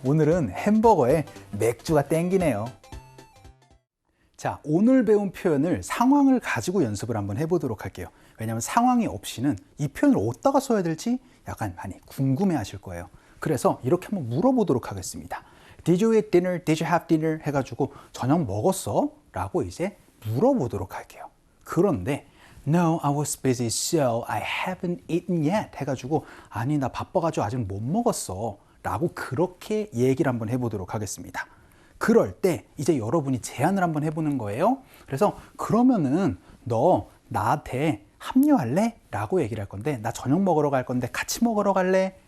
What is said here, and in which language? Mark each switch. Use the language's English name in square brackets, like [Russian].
[Korean] 오늘은 햄버거에 맥주가 땡기네요. 자, 오늘 배운 표현을 상황을 가지고 연습을 한번 해보도록 할게요. 왜냐하면 상황이 없이는 이 표현을 어디다가 써야 될지 약간 많이 궁금해 하실 거예요. 그래서 이렇게 한번 물어보도록 하겠습니다. [English] Did you eat dinner? Did you have dinner? [Korean] 해가지고 저녁 먹었어? 라고 이제 물어보도록 할게요. 그런데 [English] No, I was busy, so I haven't eaten yet. [Korean] 해가지고 아니, 나 바빠가지고 아직 못 먹었어. 라고 그렇게 얘기를 한번 해보도록 하겠습니다. 그럴 때 이제 여러분이 제안을 한번 해보는 거예요. 그래서 그러면은 너 나한테 합류할래? 라고 얘기를 할 건데 나 저녁 먹으러 갈 건데 같이 먹으러 갈래?